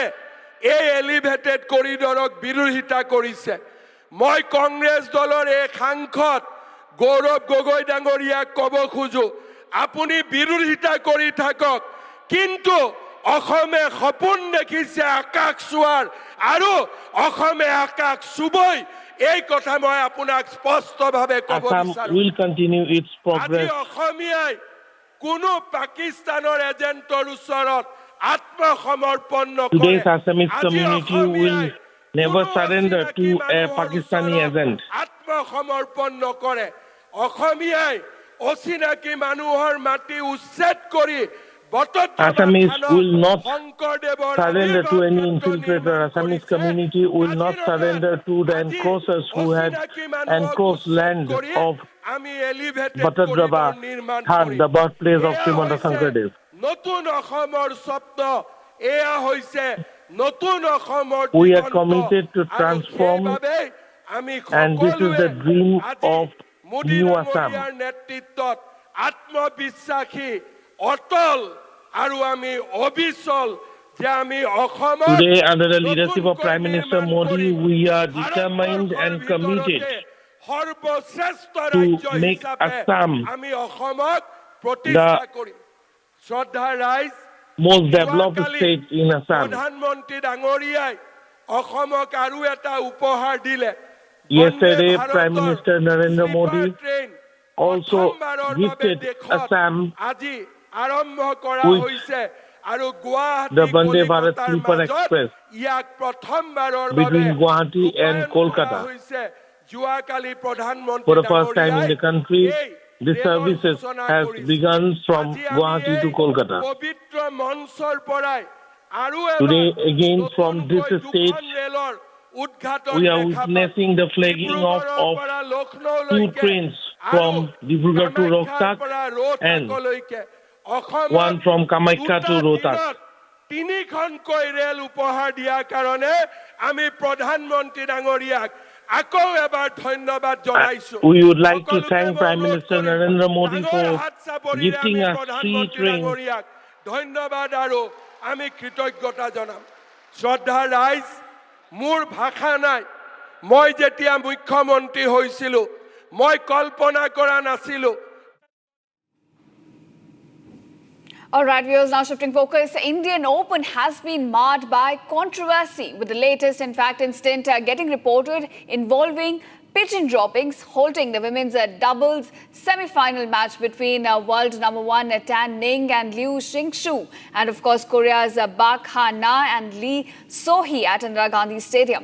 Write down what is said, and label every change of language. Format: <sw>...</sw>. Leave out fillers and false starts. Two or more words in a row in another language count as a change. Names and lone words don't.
<as>এই এলিভেটেড কৰিডৰক বিৰোধিতা কৰিছে মই কংগ্ৰেছ দলৰ এই সাংসদ গৌৰৱ গগৈ ডাঙৰীয়াক ক'ব খোজো আপুনি বিৰোধিতা কৰি থাকক কিন্তু অসমে সপোন দেখিছে আকাশ চোৱাৰ আৰু অসমে আকাশ চুবই এই কথা মই আপোনাক স্পষ্টভাৱে ক'ব বিচাৰো</as> <en>will continue its progress</en> <as>অসমীয়াই কোনো পাকিস্তানৰ এজেন্টৰ ওচৰত আত্মসমৰ্পণ নকৰে</as> <en>today's Assamese community will never surrender to a Pakistani agent</en> <as>আত্মসমৰ্পণ নকৰে অসমীয়াই অচিনাকি মানুহৰ মাটি উচ্ছেদ কৰি</as> <en>Assamese will not surrender to any infiltrator. Assamese community will not surrender to the encroachers who had encroached land of Bhadraba, the birthplace of Srimanta Shankardev. We are committed to transform, and this is the dream of New Assam.</en> <as>অটল আৰু আমি অবিচল যে আমি অসমৰ</as> <en>Today, under the leadership of Prime Minister Modi, we are determined and committed</en> <as>সৰ্বশ্ৰেষ্ঠ</as> <en>to</en> <as>ৰাজ্য</as> <en>make</en> <as>হিচাপে</as> <en>Assam</en> <as>আমি অসমক প্ৰতিষ্ঠা কৰিম শ্ৰদ্ধা ৰাইজ</as> <en>most developed state in Assam.</en> <as>প্ৰধানমন্ত্ৰী ডাঙৰীয়াই অসমক আৰু এটা উপহাৰ দিলে</as> <en>Yesterday, Prime Minister Narendra Modi also gifted Assam</en> <as>আজি আৰম্ভ কৰা হৈছে আৰু</as> <en>the Vande Bharat Sleeper Express</en> <as>ইয়াক প্ৰথমবাৰৰ</as> <en>between Guwahati and Kolkata.</en> <as>যোৱাকালি প্ৰধানমন্ত্ৰী</as> <en>For the first time in the country, the services has begun from Guwahati to Kolkata.</en> <as>পবিত্ৰ মঞ্চৰ পৰাই আৰু</as> <en>Today, again from this stage, we are witnessing the flagging off of 2 trains from Dibrugarh to Rohtak and one from Kamakhya to Rohtak.</en> <as>3খনকৈ ৰেল উপহাৰ দিয়াৰ কাৰণে আমি প্ৰধানমন্ত্ৰী ডাঙৰীয়াক আকৌ এবাৰ ধন্যবাদ জনাইছো</as> <en>We would like to thank Prime Minister Narendra Modi for gifting us 3 trains.</en> <as>ধন্যবাদ আৰু আমি কৃতজ্ঞতা জনাম শ্ৰদ্ধা ৰাইজ মোৰ ভাষা নাই মই যেতিয়া মুখ্যমন্ত্ৰী হৈছিলো মই কল্পনা কৰা নাছিলো</as> <en>All right, viewers, now shifting focus. Indian Open has been marred by controversy, with the latest, in fact, incident getting reported involving pigeon droppings, halting the women's doubles semi-final match between world number 1 Tan Ning and Liu Xingxu, and of course Korea's Bak Ha-na and Lee So-hee at Indira Gandhi Stadium.</en>